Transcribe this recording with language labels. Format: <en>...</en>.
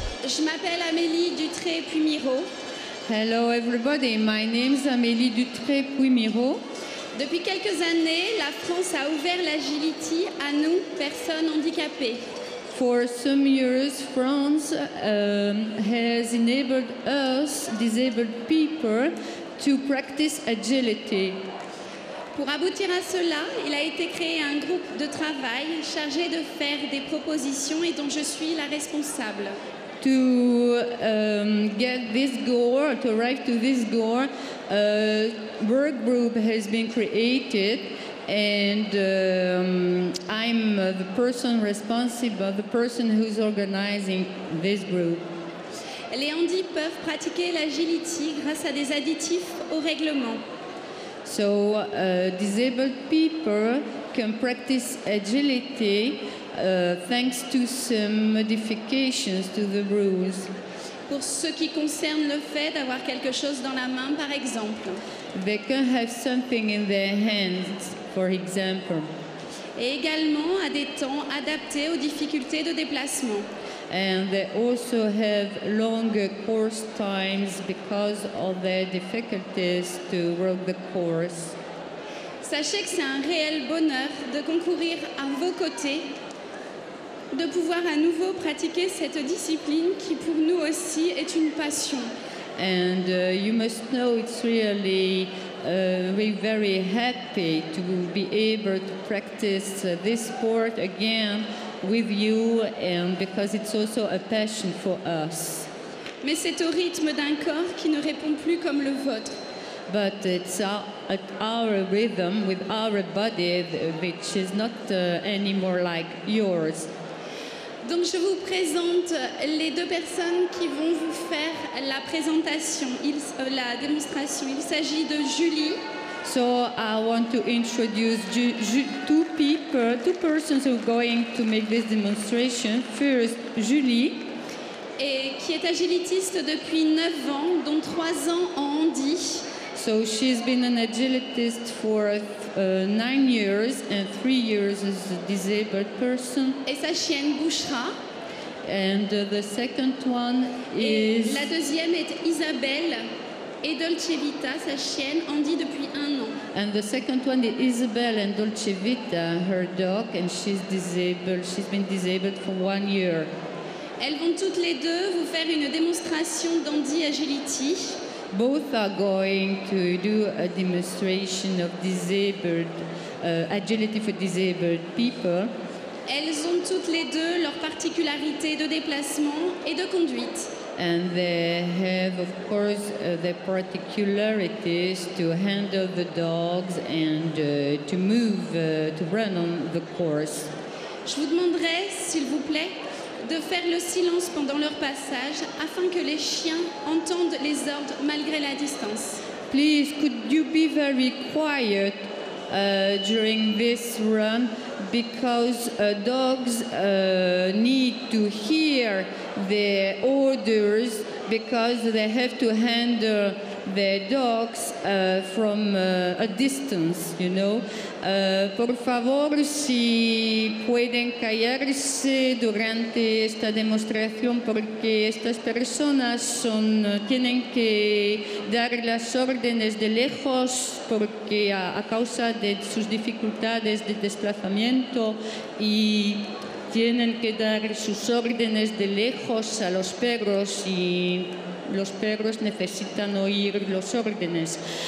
<fr>Je m'appelle Amélie Dutré-Puimiro.</fr> <en>Hello everybody, my name is Amélie Dutré-Puimiro.</en> <fr>Depuis quelques années, la France a ouvert l'agility à nous, personnes handicapées.</fr> <en>For some years, France has enabled us, disabled people, to practice agility.</en> <fr>Pour aboutir à cela, il a été créé un groupe de travail chargé de faire des propositions et dont je suis la responsable.</fr> <en>To get this goal, to arrive to this goal, a work group has been created, and I'm the person responsible, the person who's organizing this group.</en> <fr>Les handis peuvent pratiquer l'agility grâce à des additifs au règlement.</fr> <en>So disabled people can practice agility thanks to some modifications to the rules.</en> <fr>Pour ce qui concerne le fait d'avoir quelque chose dans la main, par exemple.</fr> <en>They can have something in their hands, for example.</en> <fr>Et également à des temps adaptés aux difficultés de déplacement.</fr> <en>And they also have longer course times because of their difficulties to walk the course.</en> <fr>Sachez que c'est un réel bonheur de concourir à vos côtés, de pouvoir à nouveau pratiquer cette discipline qui pour nous aussi est une passion.</fr> <en>And you must know it's really we're very happy to be able to practice this sport again with you, and because it's also a passion for us.</en> <fr>Mais c'est au rythme d'un corps qui ne répond plus comme le vôtre.</fr> <en>But it's at our rhythm with our body, which is not anymore like yours.</en> <fr>Donc je vous présente les deux personnes qui vont vous faire la présentation, la démonstration. Il s'agit de Julie.</fr> <en>So I want to introduce two persons who are going to make this demonstration. First, Julie.</en> <fr>Et qui est agilitiste depuis 9 ans, dont 3 ans en handi.</fr> <en>So she's been an agilitist for 9 years and 3 years as a disabled person.</en> <fr>Et sa chienne Bouchra.</fr> <en>And the second one</en> <fr>Et</fr> <en>is...</en> <fr>la deuxième est Isabelle et Dolce Vita, sa chienne, handi depuis 1 an.</fr> <en>And the second one is Isabel and Dolce Vita, her dog, and she's disabled. She's been disabled for 1 year.</en> <fr>Elles vont toutes les deux vous faire une démonstration d'handi agility.</fr> <en>Both are going to do a demonstration of disabled agility for disabled people.</en> <fr>Elles ont toutes les deux leurs particularités de déplacement et de conduite.</fr> <en>And they have, of course, their particularities to handle the dogs and to move, to run on the course.</en> <fr>Je vous demanderai, s'il vous plaît, de faire le silence pendant leur passage afin que les chiens entendent les ordres malgré la distance.</fr> <en>Please, could you be very quiet during this run, because dogs need to hear the orders, because they have to handle their dogs from a distance, you know.</en> <es>Por favor, si pueden callarse durante esta demostración, porque estas personas tienen que dar las órdenes de lejos, porque a causa de sus dificultades de desplazamiento, y tienen que dar sus órdenes de lejos a los perros, y los perros necesitan oír los órdenes.</es>